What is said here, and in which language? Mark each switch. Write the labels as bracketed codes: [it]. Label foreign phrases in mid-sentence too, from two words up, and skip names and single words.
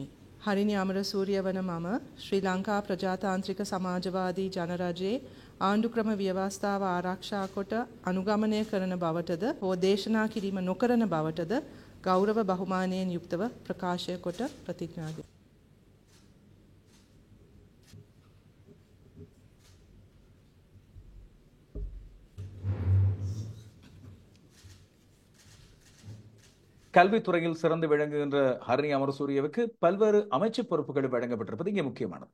[si] හරිනි අමරසූරිය වන මම ශ්‍රී ලංකා ප්‍රජාතාන්ත්‍රික සමාජවාදී ජනරජයේ ආණ්ඩුක්‍රම ව්‍යවස්ථාව ආරක්ෂා කොට අනුගමනය කරන බවටද හෝ දේශනා කිරීම නොකරන බවටද ගෞරව බහුමානයෙන් යුක්තව ප්‍රකාශය කොට ප්‍රතිඥා දෙමි. [ta] கல்வித்துறையில் சிறந்து விளங்குகின்ற ஹர்னி அமரசூரியவுக்கு பல்வேறு அமைச்சு பொறுப்புகள் வழங்கப்பட்டிருப்பது இங்கே முக்கியமானது.